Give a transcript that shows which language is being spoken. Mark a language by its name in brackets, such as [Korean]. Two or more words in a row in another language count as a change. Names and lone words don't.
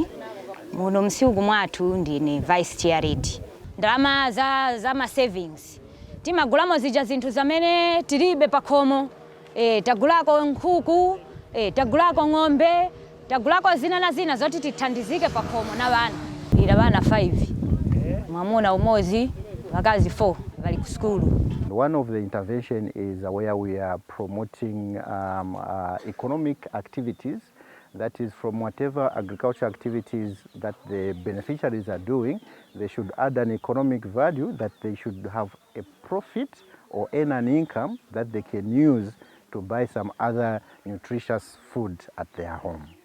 [Nyanja] Muno mSILC mwathu ndine vice chair lead. Ndalama za ma savings timagulamo zija zinthu zamene tilibe pakhomo. Tagulako nkhuku, tagulako ng'ombe, tagulako zina na zina zoti tithandizike pakhomo na bana. [Tumbuka] Ila bana 5. Mwamuna umozi, wakazi 4 bali ku school. [English] One of the intervention is where we are promoting economic activities. That is, from whatever agriculture activities that the beneficiaries are doing, they should add an economic value, that they should have a profit or earn an income that they can use to buy some other nutritious food at their home.